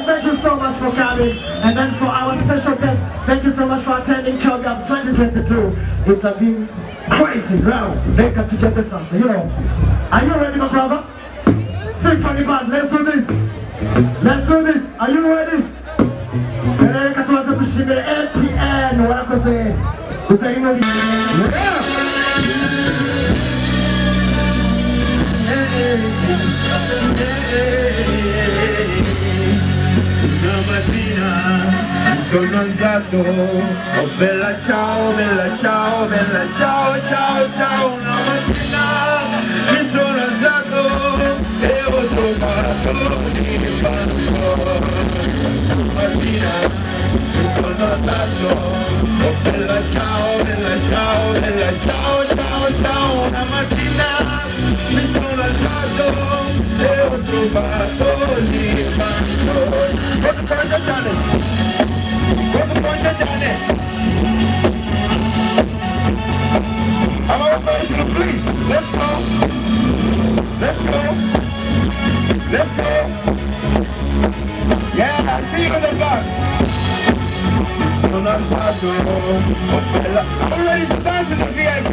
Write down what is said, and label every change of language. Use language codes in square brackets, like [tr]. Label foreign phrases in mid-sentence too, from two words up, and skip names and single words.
[en] Thank you so much for coming. And then for our special guest, thank you so much for attending CHOGAM 2022. It's been crazy now. They got to get this answer, you know. Are you ready, my brother? Symphony band, let's do this. Let's do this. Are you ready? Pereka tuanze kushimira ATN wanakoze. Utaino li. [it] Sono andato, oh bella ciao, ciao, ciao, ciao, una mattina mi sono alzato e ho trovato l'infanto. Mattina mi sono alzato, oh bella ciao, ciao, ciao, ciao, una mattina mi sono alzato e ho trovato l'infanto. [en] I'm all ready to please. Let's go. Let's go. Let's go. Yeah, I see you in the back. I'm ready to dance in the VIP.